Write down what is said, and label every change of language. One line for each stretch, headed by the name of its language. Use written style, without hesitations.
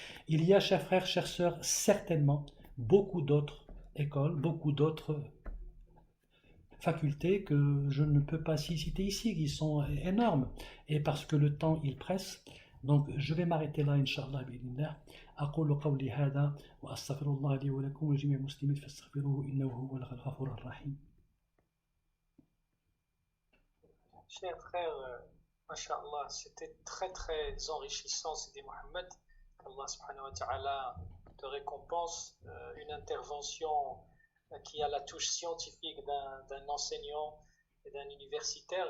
French: Il y a, chers frères, chères sœurs, certainement beaucoup d'autres écoles, beaucoup d'autres facultés que je ne peux pas citer ici, qui sont énormes, et parce que le temps il presse, donc je vais m'arrêter là, Inch'Allah bi'idhnillah.
Arabic: أقول قولي هذا وأستغفر الله لي ولكم ولجميع المسلمين فاستغفروه إنه هو الغفور الرحيم.
French: Chers frères, Masha'Allah, c'était très très enrichissant, Sidi Mohammed.
Arabic: Allah subhanahu wa ta'ala
French: te récompense. Une intervention qui a la touche scientifique d'un enseignant et d'un universitaire.